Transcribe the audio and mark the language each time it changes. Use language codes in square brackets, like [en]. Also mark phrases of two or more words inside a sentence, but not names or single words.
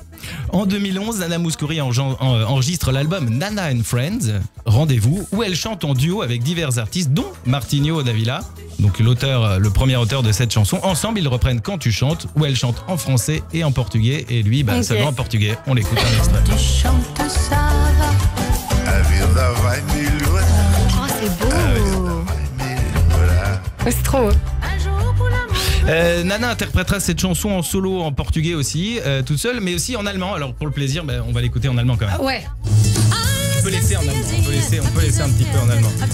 [fr] En 2011, Nana Mouskouri enregistre l'album Nana and Friends, Rendez-vous, où elle chante en duo avec divers artistes, dont Martinho da Vila, donc le premier auteur de cette chanson. Ensemble, ils reprennent Quand tu chantes, où elle chante en français et en portugais, et lui, seulement en portugais. On l'écoute un extrait. Tu chantes ça va. [pt] A vida vai melhorar. [fr] Oh, c'est beau. C'est trop beau. Nana interprétera cette chanson en solo en portugais aussi, toute seule, mais aussi en allemand. Alors pour le plaisir, on va l'écouter en allemand quand même. Ouais. On peut laisser en allemand. On peut laisser un petit peu en allemand.